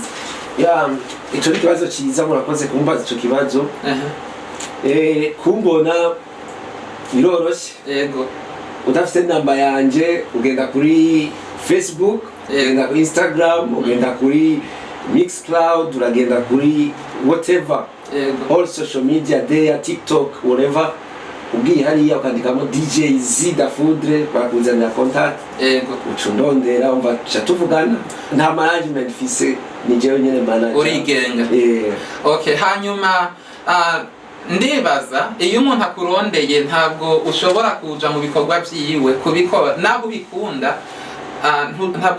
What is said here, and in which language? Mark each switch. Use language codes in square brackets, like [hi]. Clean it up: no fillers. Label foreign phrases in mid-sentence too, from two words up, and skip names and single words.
[rn] Ico ni kibazo ciza, murakoze kumbaza ico kibazo. Kumbona biroroshye. Yego. Udafite namba yanje ugenda kuri Facebook, ugenda kuri Instagram, ugenda kuri Mixcloud, uragenda kuri whatever. [en] All social media there, TikTok, whatever. [rn] Ugiye hariya ukandikamo DJ Z Dafoudre bakuzanira contact. Yego. Ucundondera umva tuvugana. Nta management fise ni jewe nyene manager. Urigenga. Okay, hanyuma ndibaza iyo umuntu akurondeye ntabwo ushobora kuja mu bikorwa byiwe kubikora nabo bikunda ntabwo